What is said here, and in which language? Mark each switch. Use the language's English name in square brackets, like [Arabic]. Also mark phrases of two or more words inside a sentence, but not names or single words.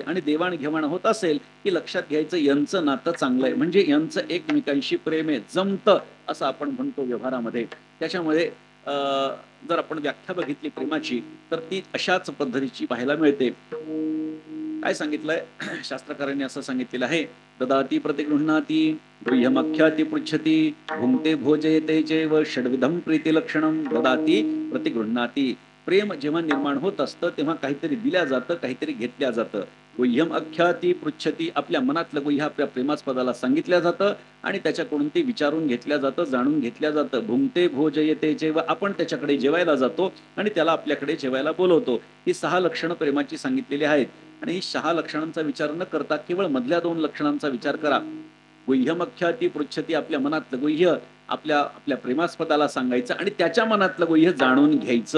[Marathi] आणि देवाणघेवाण होत असेल की लक्षात घ्यायचं यांचं नातं चांगलं आहे, म्हणजे यांचं एकमेकांशी प्रेम आहे, जमतं असं आपण म्हणतो व्यवहारामध्ये. त्याच्यामुळे जर आपण व्याख्या बघितली प्रेमाची तर ती अशाच पद्धतीची पाहायला मिळते. काय सांगितलंय शास्त्रकारांनी, असं सांगितलेलं आहे, [Sanskrit] ददाती प्रतिगृह्णाती गृह्यमख्याती पृच्छती भुंक्ते भोजयते चैव षड्विधम प्रीती लक्षणम. ददाती प्रतिगृह्णाती, [Marathi] प्रेम जेव्हा निर्माण होत असतं तेव्हा काहीतरी दिल्या जातं, काहीतरी घेतल्या जातं. [Sanskrit] गुह्यम अख्याती पृच्छती, [Marathi] आपल्या मनातलं गुह्य आपल्या प्रेमास्पदाला सांगितल्या जातं आणि त्याच्याकडून ते विचारून घेतल्या जातं, जाणून घेतल्या जातं. [Sanskrit] भुंक्ते भोजयते चैव, [Marathi] आपण त्याच्याकडे जेवायला जातो आणि त्याला आपल्याकडे जेवायला बोलवतो. ही 6 लक्षणं प्रेमाची सांगितलेली आहेत. आणि ही 6 लक्षणांचा विचार न करता केवळ मधल्या 2 लक्षणांचा विचार करा. [Sanskrit] गुह्यमख्याती पृच्छती, [Marathi] आपल्या मनातलं गुह्य आपल्या आपल्या प्रेमास्पदाला सांगायचं आणि त्याच्या मनातलं गुह्य जाणून घ्यायचं.